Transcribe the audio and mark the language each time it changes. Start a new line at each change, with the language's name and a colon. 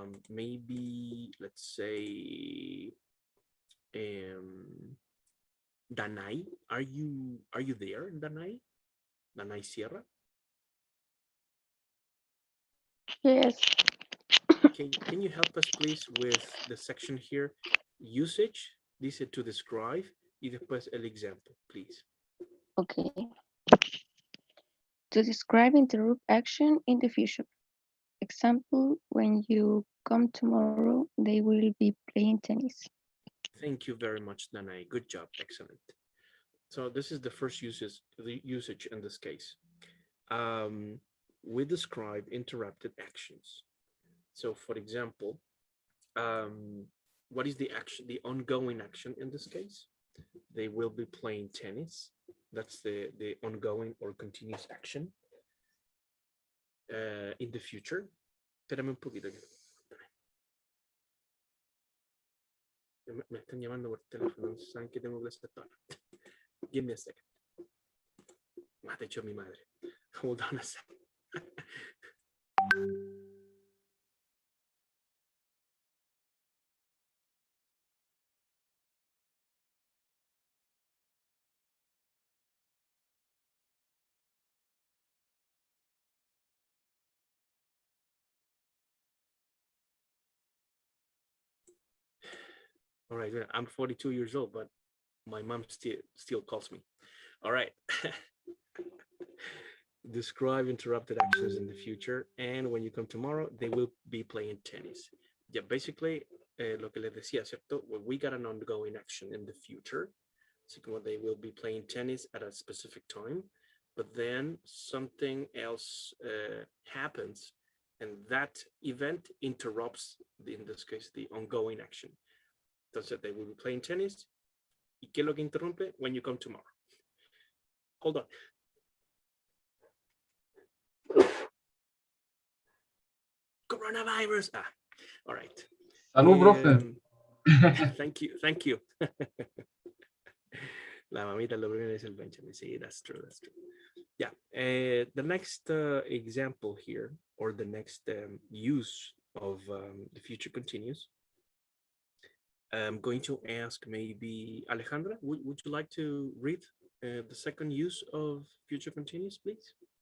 English: Maybe let's say Danai, are you there, Danai? Danai Sierra? Yes. Can you help us please with the section here? Usage, dice to describe,
Spanish: y después el
English: example, please. Okay. To describe interrupt action in the future. Example, when you come tomorrow, they will be playing tennis. Thank you very much, Danai. Good job. Excellent. So this is the first the usage in this case. We describe interrupted actions. So for example, what is the action, the ongoing action in this case? They will be playing tennis. That's the ongoing or continuous action in the future.
Spanish: Espérame un poquito. Me están llamando por teléfono. Saben que tengo que aceptar.
English: Give me a second.
Spanish: Me ha dicho mi madre.
English: Hold on a second. All right, I'm 42 years old, but my mom still calls me. All right. Describe interrupted actions in the future, and when you come tomorrow, they will be playing tennis. Yeah, basically,
Spanish: lo que les decía, ¿cierto?
English: Well, we got an ongoing action in the future. So they will be playing tennis at a specific time, but then something else happens, and that event interrupts, in this case, the ongoing action. Entonces, they will be playing tennis.
Spanish: ¿Y qué es lo que interrumpe?
English: When you come tomorrow. Hold on. Coronavirus. All right.
Spanish: Salud, profe.
English: Thank you, thank you.
Spanish: La mamita lo primero es el Benjamin.
English: Sí, that's true, that's true. Yeah, the next example here, or the next use of the future continuous, I'm going to ask maybe Alejandra, would you like to read the second use of future continuous, please?